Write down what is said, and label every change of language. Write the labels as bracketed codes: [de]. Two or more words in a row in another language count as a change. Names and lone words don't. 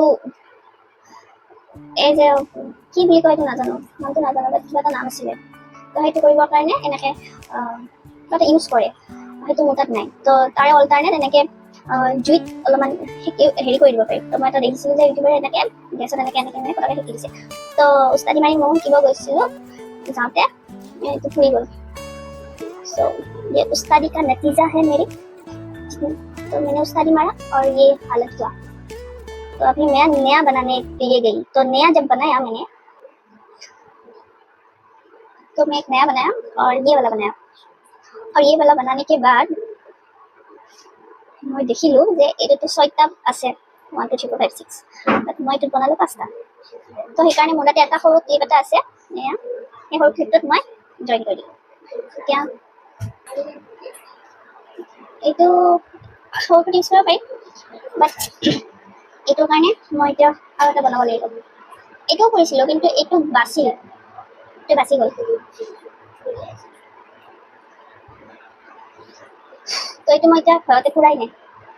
[as] এই যে কি বুলি কয় এইটো নাজানো নামটো নাজানো বাট কিবা এটা নাম আছিলে তো সেইটো কৰিবৰ কাৰণে এনেকে কিবা এটা ইউজ কৰে সেইটো মোৰ তাত নাই তো তাৰে অল্টাৰনেট এনেকে জুইত অলপমান হেৰি কৰি দিব পাৰি তো মই এটা দেখিছিলো যে ইউটিউবাৰে এনেকে গেছত এনেকে পটককে শিকি দিছে তো উস্তাদি মাৰি মই শিকিব গৈছিলো যাওঁতে এইটো ফুৰি গ'ল [hi] सो ये उस्तादी का नतीजा है मेरी तो मैंने उस्तादी मारा और ये हालत हुआ तो अभी मैं नया बनाने के लिए गई तो नया जब बनाया मैंने तो मैं एक नया बनाया और ये वाला बनाया और ये वाला बनाने के बाद मैं देखिलो [as] যে এটাতো 6টা আছে 1 2 3 4 5 6 বাট মই এটা বনালো 5টা তো সেইকাৰণে মোৰ তাতে এটা সৰু ক্লিপ এটা আছে এয়া এই সৰু ক্লিপটোত মই জয়েন কৰি দিলো এতিয়া এইটো সৰুটো ইউজ কৰিব পাৰি বাট এইটোৰ কাৰণে মই এতিয়া আৰু এটা বনাব লাগিব এইটোও কৰিছিলোঁ কিন্তু এইটো বাচি গ'ল তো এইটো মই এতিয়া ঘৰতে ফুৰাই নাই